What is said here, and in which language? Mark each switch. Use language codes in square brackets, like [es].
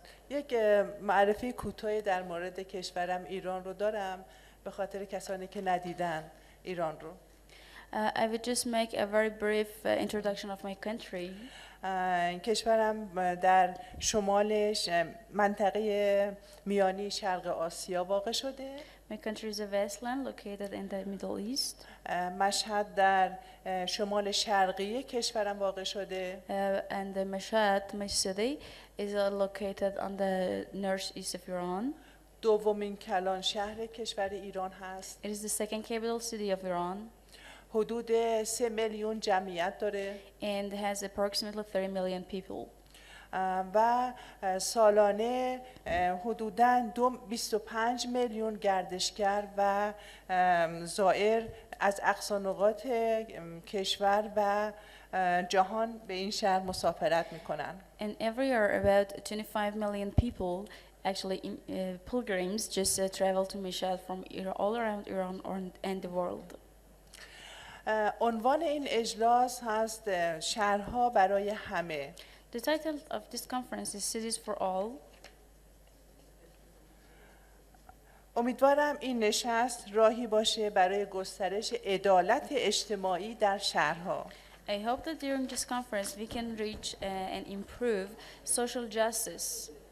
[fa] یک معرفی کوتاهی در مورد کشورم ایران رو دارم به خاطر کسانی که ندیدن ایران رو. [en] I would just make a very brief introduction of my country. [fa] کشورم در شمالش منطقه میانی شرق آسیا واقع شده. [en] My country is a vast land located in the Middle East. [fa] مشهد در شمال شرقی کشورم واقع شده. [en] And the Mashhad, my city, is located on the northeast of Iran. [fa] دومین کلان شهر کشور ایران هست. [en] It is the second capital city of Iran. [fa] حدود 3 میلیون جمعیت داره. [en] And has approximately 30 million people. [fa] و سالانه حدوداً 25 میلیون گردشگر و زائر از اقصا نقاط کشور و جهان به این شهر مسافرت میکنن. [en] And every year, about 25 million people, actually pilgrims, just travel to Mashhad from all around Iran and the world. [fa] عنوان این اجلاس هست شهرها برای همه. [en] The title of this conference is Cities for All. [fa] امیدوارم این نشست راهی باشه برای گسترش عدالت اجتماعی در شهرها. [en] I hope that during this conference we can reach and improve social justice.